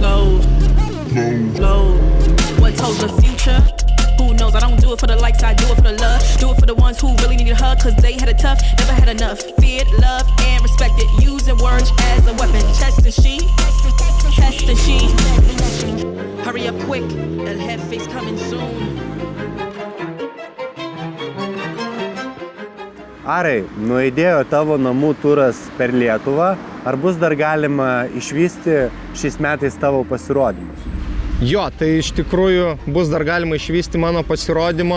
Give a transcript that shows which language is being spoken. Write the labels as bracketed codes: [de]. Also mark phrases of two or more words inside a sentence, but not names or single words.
[en] Lows. What told the future? Who knows? I don't do it for the likes, I do it for the love. Do it for the ones who really need a hug, cause they had it tough, never had enough. Feared, loved, and respected. Using words as a weapon. Chest and she. Test and she. Hurry up quick, El Jefe's coming soon. [lt] Arai, nuaidėjo tavo namų turas per Lietuvą. Ar bus dar galima išvysti šiais metais tavo pasirodymus? Jo, tai iš tikrųjų bus dar galima išvysti mano pasirodymą.